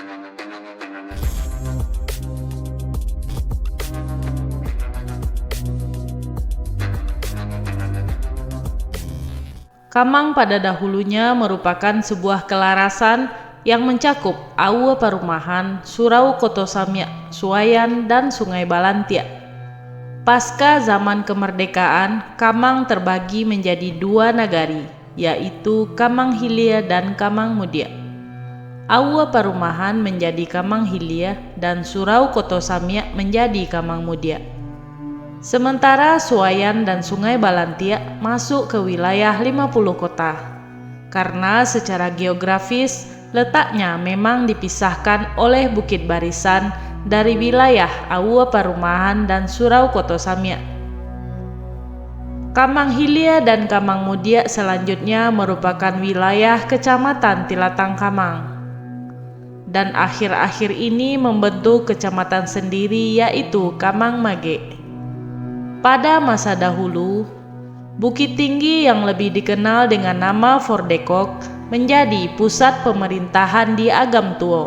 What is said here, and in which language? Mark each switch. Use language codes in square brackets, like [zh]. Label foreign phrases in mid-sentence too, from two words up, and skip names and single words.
[id] Kamang pada dahulunya merupakan sebuah kelarasan yang mencakup Aua Parumahan, Surau Kotosamya, Suayan, dan Sungai Balantia. Pasca zaman kemerdekaan, Kamang terbagi menjadi dua nagari, yaitu Kamang Hilia dan Kamang Mudia. Aua Parumahan menjadi Kamang Hilia dan Surau Kotosamya menjadi Kamang Mudia. Sementara Suayan dan Sungai Balantia masuk ke wilayah 50 kota. Karena secara geografis letaknya memang dipisahkan oleh bukit barisan dari wilayah Aua Parumahan dan Surau Kotosamya. Kamang Hilia dan Kamang Mudia selanjutnya merupakan wilayah Kecamatan Tilatang Kamang. Dan akhir-akhir ini membentuk kecamatan sendiri yaitu Kamang Mage. Pada masa dahulu, Bukit Tinggi yang lebih dikenal dengan nama Fordekok menjadi pusat pemerintahan di Agam Tuo.